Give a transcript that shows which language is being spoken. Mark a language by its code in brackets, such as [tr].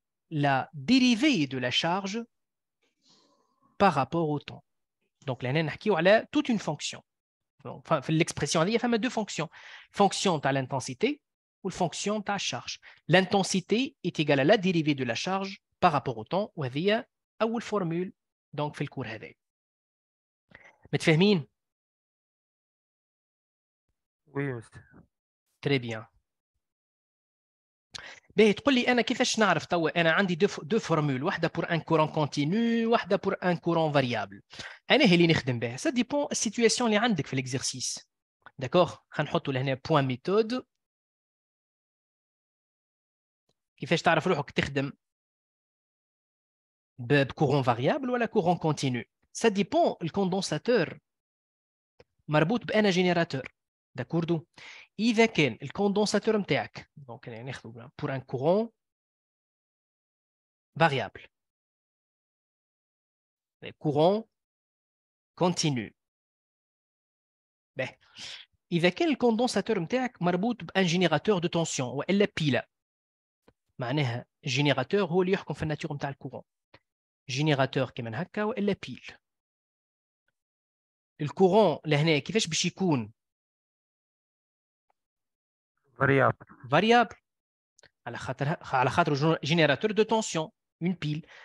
[fr] La dérivée de la charge par rapport au temps. Donc, là, on a toute une fonction. Enfin, l'expression, il y a deux fonctions. Fonction à l'intensité ou fonction à la charge. L'intensité est égale à la dérivée de la charge par rapport au temps. [ar] وهذه أول [fr] formule donc [ar] في الكور هذا. متفاهمين؟ [fr] Oui, monsieur. Très bien. [ar] باهي تقول لي انا كيفاش نعرف توا انا عندي دو فورمول، واحده بور ان كورون كونتينيو واحده بور ان كورون فاريابل. انا هي اللي نخدم بها، سا ديبون السيتوياسيون اللي عندك في الاكزرسيس. داكوغ، خلينا نحطوا لهنا بوان ميثود كيفاش تعرف روحك تخدم بكورون فاريابل ولا كورون كونتينيو؟ [fr] ça dépend. [ar] الكوندنساتور مربوط بأنا جينيراتور، داكوردو. إذا كان الكوندنساتور نتاعك دونك ناخذ [fr] pour un courant variable courant continu. [ar] إذا كان الكوندنساتور نتاعك مربوط بأن جينيراتور دو تونسيون وإلا بيلا، معناها الجينيراتور هو اللي يحكم في الناتور نتاع الكورون، جينيراتور كيما هكا وإلا بيل. الكورون لهنا كيفاش باش يكون؟ فاريابل على خاطر جينيراتور دو تونسيون اون بيل.